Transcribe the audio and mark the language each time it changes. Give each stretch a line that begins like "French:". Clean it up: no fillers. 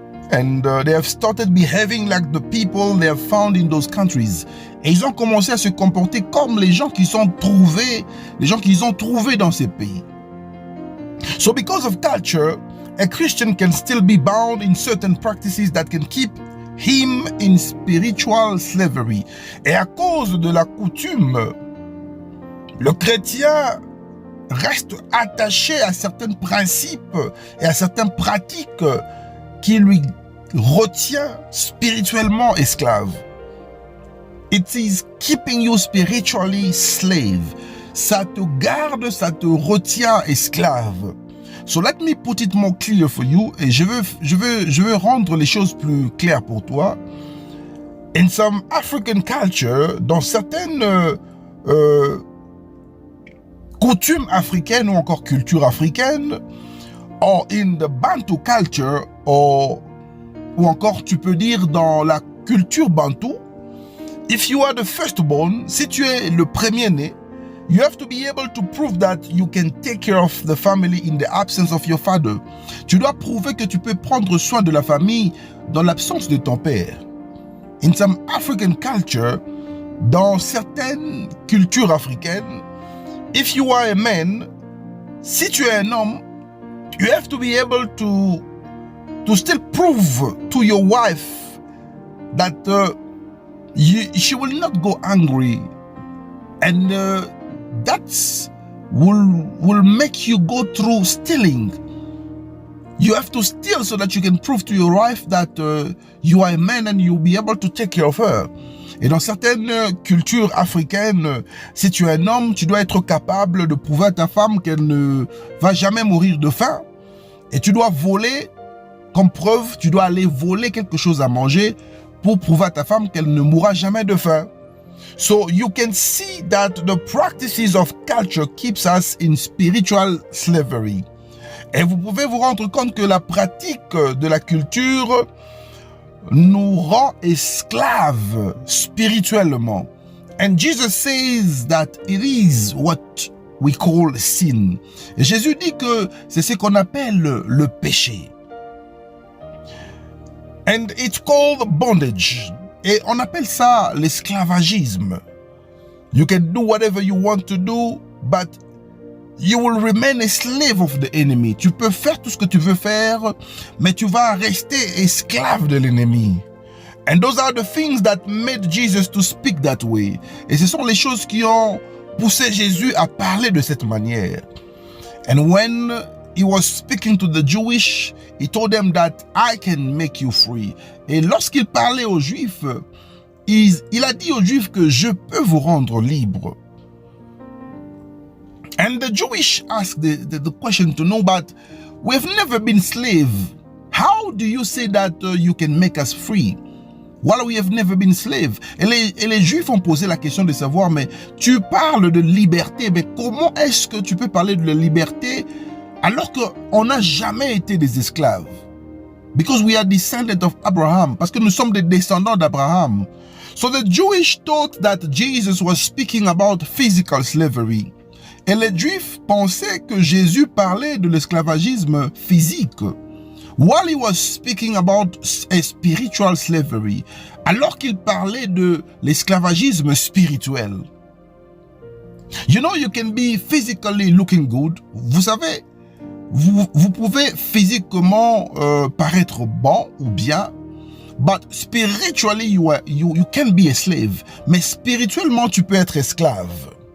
English: And they have started behaving like the people they have found in those countries.
French: Et ils ont commencé à se comporter comme les gens qu'ils ont trouvés dans ces pays.
English: So because of culture, a Christian can still be bound in certain practices that can keep him in spiritual slavery.
French: Et à cause de la coutume, le chrétien reste attaché à certains principes et à certaines pratiques qui lui retient spirituellement esclave.
English: It is keeping you spiritually slave.
French: Ça te garde, ça te retient esclave.
English: So let me put it more clear for you.
French: Et je veux rendre les choses plus claires pour toi.
English: In some African culture,
French: dans certaines coutumes africaines ou encore culture africaine,
English: or in the Bantu culture,
French: ou encore tu peux dire dans la culture Bantu,
English: if you are the firstborn,
French: si tu es le premier-né,
English: you have to be able to prove that you can take care of the family in the absence of your father.
French: Tu dois prouver que tu peux prendre soin de la famille dans l'absence de ton père.
English: In some African culture,
French: dans certaines cultures africaines,
English: if you are a man,
French: si tu es un homme,
English: you have to be able to still prove to your wife that she will not go angry, and that will make you go through stealing. You have to steal so that you can prove to your wife that you are a man and you'll be able to take care of her.
French: Et dans certaines cultures africaines, si tu es un homme, tu dois être capable de prouver à ta femme qu'elle ne va jamais mourir de faim. Et tu dois voler, comme preuve, tu dois aller voler quelque chose à manger pour prouver à ta femme qu'elle ne mourra jamais de faim.
English: So you can see that the practices of culture keeps us in spiritual slavery.
French: Et vous pouvez vous rendre compte que la pratique de la culture nous rend esclaves spirituellement.
English: And Jesus says that it is what we call sin.
French: Et Jésus dit que c'est ce qu'on appelle le péché.
English: And it's called bondage.
French: Et on appelle ça l'esclavagisme.
English: You can do whatever you want to do, but you will remain a slave of the enemy.
French: Tu peux faire tout ce que tu veux faire, mais tu vas rester esclave de l'ennemi.
English: And those are the things that made Jesus to speak that way.
French: Et ce sont les choses qui ont poussé Jésus à parler de cette manière.
English: And when he was speaking to the Jewish, he told them that I can make you free.
French: Et lorsqu'il parlait aux Juifs, il a dit aux Juifs que je peux vous rendre libre.
English: And the Jewish asked the question to know, but we've never been slave. How do you say that you can make us free? While we have never been slave.
French: Et les Juifs ont posé la question de savoir, mais tu parles de liberté, mais comment est-ce que tu peux parler de la liberté alors qu'on n'a jamais été des esclaves?
English: Because we are descendants of Abraham.
French: Parce que nous sommes des descendants d'Abraham.
English: So the Jewish thought that Jesus was speaking about physical slavery.
French: Et les Juifs pensaient que Jésus parlait de l'esclavagisme physique.
English: While he was speaking about a spiritual slavery.
French: Alors qu'il parlait de l'esclavagisme spirituel.
English: You know, you can be physically looking good.
French: Vous savez, vous pouvez physiquement paraître bon ou bien,
English: but spiritually you can be a slave.
French: Mais spirituellement, tu peux être esclave.